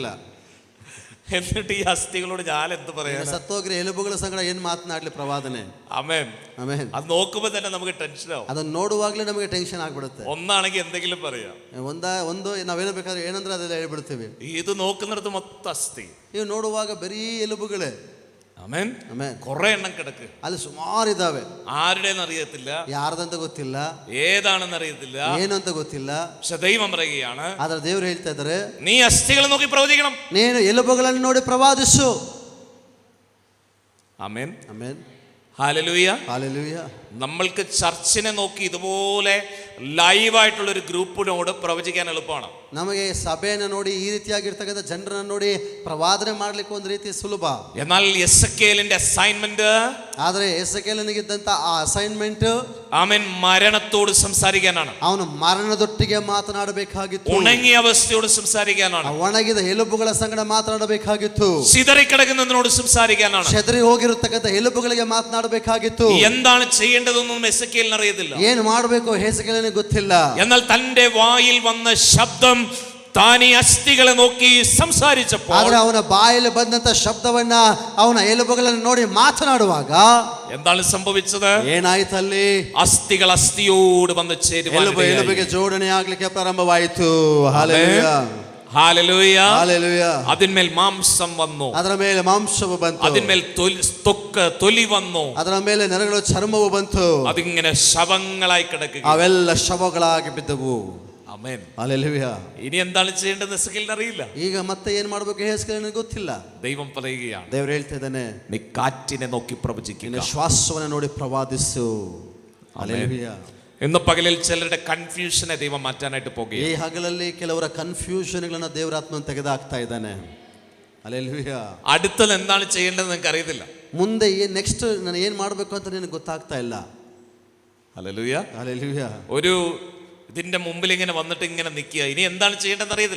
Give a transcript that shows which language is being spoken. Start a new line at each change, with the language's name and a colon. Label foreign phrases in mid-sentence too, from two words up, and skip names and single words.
Malayalam: എന്നിട്ട് ഈ അസ്ഥികളോട് ഞാൻ എന്ത് പറയാ?
Kannada: ಸತ್ತೋಗ್ರೆ ಎಲುಬುಗಳ ಸಂಗಡ ಏನ್ ಮಾತನಾಡ್ಲಿ ಪ್ರವಾದನೆ?
Malayalam: ആമേൻ,
Kannada: ಆಮೆನ್.
Malayalam: അത് നോക്കുമ്പോ തന്നെ നമുക്ക് ടെൻഷൻ ആവും.
Kannada: ಅದನ್ನ ನೋಡುವಾಗ್ಲೇ ನಮಗೆ ಟೆನ್ಷನ್ ಆಗ್ಬಿಡುತ್ತೆ.
Malayalam: ഒന്നാണെങ്കിൽ എന്തെങ്കിലും പറയാം,
Kannada: ಒಂದು ನಾವೇನೋ ಬೇಕಾದ್ರೆ ಏನಂದ್ರೆ ಅದೆಲ್ಲ ಹೇಳ್ಬಿಡ್ತೀವಿ.
Malayalam: ഇത് നോക്കുന്നിടത്ത് മൊത്തം അസ്ഥി.
Kannada: ಇವು ನೋಡುವಾಗ ಬರೀ ಎಲುಬುಗಳೇ.
Malayalam: ആമേൻ,
Kannada: ಆಮೆನ್.
Malayalam: കുറെ എണ്ണം കിടക്ക്.
Kannada: ಅಲ್ಲಿ ಸುಮಾರು ಇದಾವೆ.
Malayalam: ആരുടെന്ന് അറിയത്തില്ല,
Kannada: ಯಾರ್ದಂತ ಗೊತ್ತಿಲ್ಲ,
Malayalam: ഏതാണെന്ന് അറിയത്തില്ല.
Kannada: ಏನು ಅಂತ ಗೊತ್ತಿಲ್ಲ.
Malayalam: പക്ഷെ ദൈവം പറയുകയാണ്,
Kannada: ಆದ್ರೆ ದೇವ್ರು ಹೇಳ್ತಾ ಇದ್ದಾರೆ,
Malayalam: നീ അസ്ഥികളെ നോക്കി പ്രവചിക്കണം.
Kannada: ನೀನು ಎಲುಬುಗಳನ್ನು ನೋಡಿ ಪ್ರವಾದಿಸು.
Malayalam: ആമേൻ,
Kannada: ಆಮೆನ್,
Malayalam: ഹല്ലേലൂയ.
Kannada: ಹಲ್ಲೆಲೂಯ.
Malayalam: നമ്മൾക്ക് ചർച്ചിനെ നോക്കി ഇതുപോലെ ലൈവായിട്ടുള്ള ഒരു ഗ്രൂപ്പിനോട് പ്രവചിക്കാൻ എളുപ്പമാണ്.
Kannada: ನಮಗೆ ಸಭೆಯನ್ನು ನೋಡಿ ಈ ರೀತಿಯಾಗಿರ್ತಕ್ಕಂಥ ಜನರನ್ನ ನೋಡಿ ಪ್ರವಾದನೆ ಮಾಡ್ಲಿಕ್ಕೆ ಒಂದು ರೀತಿ ಸುಲಭ.
Malayalam: എന്നാൽ എസെക്കിയേലിന്റെ അസൈൻമെന്റ്,
Kannada: ಆದ್ರೆ ಯೆಹೆಜ್ಕೇಲನಿಗಿದ್ದಂತ ಆ ಅಸೈನ್ಮೆಂಟ್,
Malayalam: ആമേൻ, മരണത്തോട് സംസാരിക്കാനാണ്.
Kannada: ಅವನು ಮರಣದೊಟ್ಟಿಗೆ ಮಾತನಾಡಬೇಕಾಗಿತ್ತು.
Malayalam: ഉണങ്ങിയ അവസ്ഥയോട് സംസാരിക്കാനാണ്.
Kannada: ಒಣಗಿದ ಎಲುಬುಗಳ ಸಂಗಡ ಮಾತನಾಡಬೇಕಾಗಿತ್ತು.
Malayalam: ചിതറിക്കിടക്കുന്നതിനോട് സംസാരിക്കാനാണ്.
Kannada: ಚೆದರಿ ಹೋಗಿರತಕ್ಕಂಥ ಎಲುಬುಗಳಿಗೆ ಮಾತನಾಡಬೇಕಾಗಿತ್ತು.
Malayalam: എന്താണ് ചെയ്യേണ്ടതെന്നും എസെക്കിയേലിന് അറിയത്തില്ല.
Kannada: ಏನು ಮಾಡಬೇಕು ಯೆಹೆಜ್ಕೇಲನಿಗೆ ಗೊತ್ತಿಲ್ಲ.
Malayalam: എന്നാൽ തന്റെ വായിൽ വന്ന ശബ്ദം താൻ ഈ അസ്ഥികളെ നോക്കി സംസാരിച്ചപ്പോൾ,
Kannada: ಆದ್ರೆ ಅವನ ಬಾಯಲ್ಲಿ ಬಂದಂತ ಶಬ್ದವನ್ನ ಅವನ ಎಲುಬುಗಳನ್ನು ನೋಡಿ ಮಾತನಾಡುವಾಗ
Malayalam: എന്താണ് സംഭവിച്ചത്?
Kannada: ಏನಾಯ್ತಲ್ಲಿ?
Malayalam: അസ്ഥികൾ അസ്ഥിയോട് വന്ന് ചേരുവാൻ
Kannada: ಎಲುಬಿಗೆ ಜೋಡಣೆ ಆಗ್ಲಿಕ್ಕೆ ಪ್ರಾರಂಭವಾಯಿತು. ಹಲ್ಲೆಲೂಯ,
Malayalam: ഹല്ലേലൂയ. ഹല്ലേലൂയ. അതിന്മേൽ മാംസം വന്നു,
Kannada: ಅದರ ಮೇಲೆ ಮಾಂಸವು ಬಂತು,
Malayalam: അതിന്മേൽ തൊലി വന്നു,
Kannada: ಅದರ ಮೇಲೆ ನರಗಳು ಚರ್ಮವು ಬಂತು,
Malayalam: അതിങ്ങനെ ശവങ്ങളായി കിടക്കുക.
Kannada: ಅವೆಲ್ಲ ಶವಗಳಾಗಿ ಬಿದ್ದವು.
Malayalam: ആമേൻ.
Kannada: ಹಲ್ಲೆಲೂಯ.
Malayalam: ഇനി എന്താണ് ചെയ്യേണ്ടത് എസെക്കിയേലിന് അറിയില്ല.
Kannada: ಈಗ ಮತ್ತೆ ಏನ್ ಮಾಡ್ಬೇಕು ಯೆಹೆಜ್ಕೇಲನಿಗೆ ಗೊತ್ತಿಲ್ಲ.
Malayalam: ദൈവം പറയുകയാണ്,
Kannada: ದೇವರು ಹೇಳ್ತಾ ಇದ್ದಾನೆ,
Malayalam: നീ കാറ്റിനെ നോക്കി പ്രവചിക്കുക.
Kannada: ನಿನ್ನ ಶ್ವಾಸವನ್ನು ನೋಡಿ ಪ್ರವಾದಿಸು. ಹಲ್ಲೆಲೂಯ.
Malayalam: ഇന്ന് പകലിൽ ചിലരുടെ കൺഫ്യൂഷനെ ദൈവം മാറ്റാനായിട്ട്
Kannada: ಈ
Malayalam: പോകുകയാണ്.
Kannada: ಹಗಲಲ್ಲಿ ಕೆಲವರ ಕನ್ಫ್ಯೂಷನ್ಗಳನ್ನ ದೇವರಾತ್ಮನ ತೆಗೆದಾಕ್ತಾ ಇದ್ದಾನೆ. ಹಲ್ಲೆಲೂಯ.
Malayalam: അടുത്തത് എന്താണ് ചെയ്യേണ്ടത് നിങ്ങൾക്ക് അറിയത്തില്ല.
Kannada: ಮುಂದೆ ನೆಕ್ಸ್ಟ್ ನಾನು ಏನ್ ಮಾಡ್ಬೇಕು ಅಂತ ನಿನಗೆ ಗೊತ್ತಾಗ್ತಾ ಇಲ್ಲ.
Malayalam: ഹല്ലേലൂയ.
Kannada: ಹಲ್ಲೆಲೂಯ.
Malayalam: ഒരു ഇതിന്റെ മുമ്പിൽ ഇങ്ങനെ വന്നിട്ട് ഇങ്ങനെ നിൽക്കുക, ഇനി എന്താണ് ചെയ്യേണ്ടതെന്ന് അറിയത്തില്ല.